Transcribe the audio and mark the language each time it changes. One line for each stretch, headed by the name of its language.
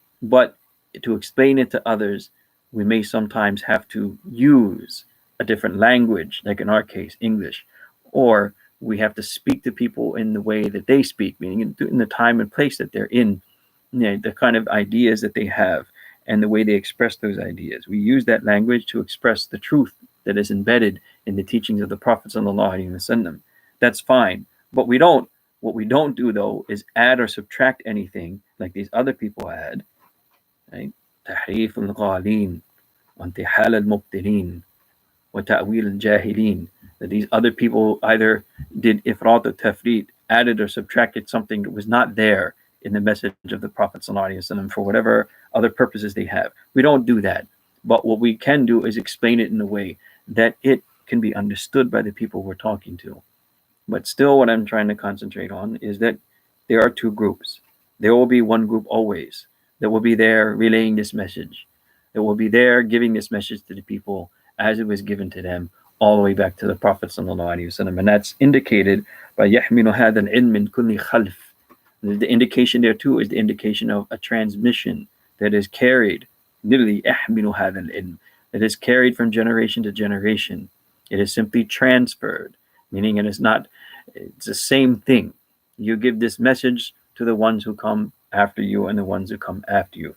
English: But to explain it to others, we may sometimes have to use a different language, like in our case, English, or we have to speak to people in the way that they speak, meaning in the time and place that they're in, the kind of ideas that they have and the way they express those ideas. We use that language to express the truth that is embedded in the teachings of the Prophet ﷺ. That's fine. But what we don't do, though, is add or subtract anything like these other people add. Right?
Arabic: تحريف الغالين وانتحال المبتلين وتأويل الجاهلين.
English: That these other people either did ifrat or tafrit, added or subtracted something that was not there in the message of the Prophet ﷺ for whatever other purposes they have. We don't do that. But what we can do is explain it in a way that it can be understood by the people we're talking to. But still, what I'm trying to concentrate on is that there are two groups. There will be one group always that will be there relaying this message, that will be there giving this message to the people as it was given to them all the way back to the Prophet ﷺ. And that's indicated by
Arabic: يَحْمِلُ هَذَا الْعِلْمِ مِنْ كُلِّ خَلْفٍ.
English: The indication there too is the indication of a transmission that is carried, literally
Arabic: يَحْمِلُ هَذَا الْعِلْمِ,
English: that is carried from generation to generation. It is simply transferred, meaning it's the same thing. You give this message to the ones who come after you and the ones who come after you.